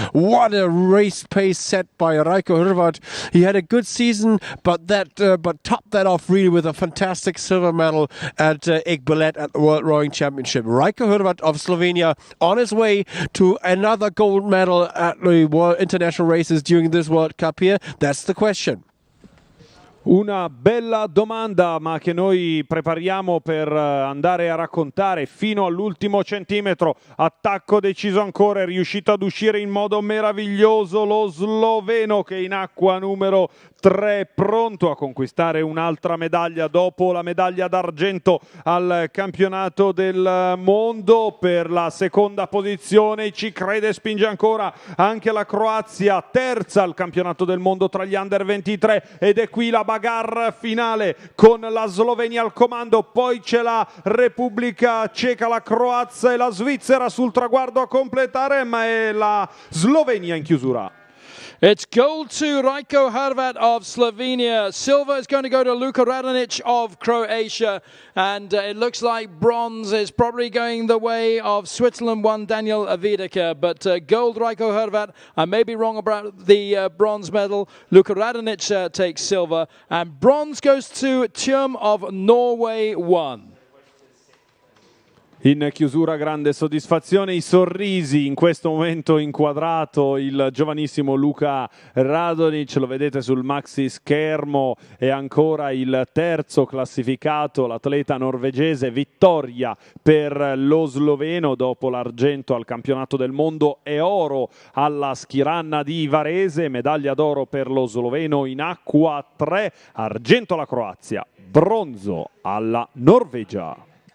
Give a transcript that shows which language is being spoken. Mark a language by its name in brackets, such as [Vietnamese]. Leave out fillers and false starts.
[English] What a race pace set by Rajko Horvat. He had a good season, but topped that off really with a fantastic silver medal at Igbelet at the World Rowing Championship. Rajko Horvat of Slovenia on his way to another gold medal at the World International races during this World Cup here. That's the question. [Italian] Una bella domanda, ma che noi prepariamo per andare a raccontare fino all'ultimo centimetro. Attacco deciso ancora, è riuscito ad uscire in modo meraviglioso lo sloveno, che in acqua numero 3, pronto a conquistare un'altra medaglia dopo la medaglia d'argento al campionato del mondo. Per la seconda posizione ci crede e spinge ancora anche la Croazia, terza al campionato del mondo tra gli under 23, ed è qui la bagarre finale con la Slovenia al comando. Poi c'è la Repubblica Ceca, la Croazia e la Svizzera sul traguardo a completare, ma è la Slovenia in chiusura. [English] It's gold to Rajko Horvat of Slovenia. Silver is going to go to Luka Radonic of Croatia. And it looks like bronze is probably going the way of Switzerland one Daniel Wiedeke. But gold Rajko Horvat. I may be wrong about the bronze medal. Luka Radonic takes silver. And bronze goes to Thuum of Norway 1. [Italian] In chiusura grande soddisfazione, i sorrisi in questo momento inquadrato il giovanissimo Luka Radonic, lo vedete sul maxi schermo, e ancora il terzo classificato, l'atleta norvegese. Vittoria per lo sloveno dopo l'argento al campionato del mondo e oro alla Schiranna di Varese, medaglia d'oro per lo sloveno in acqua 3, argento alla Croazia, bronzo alla Norvegia.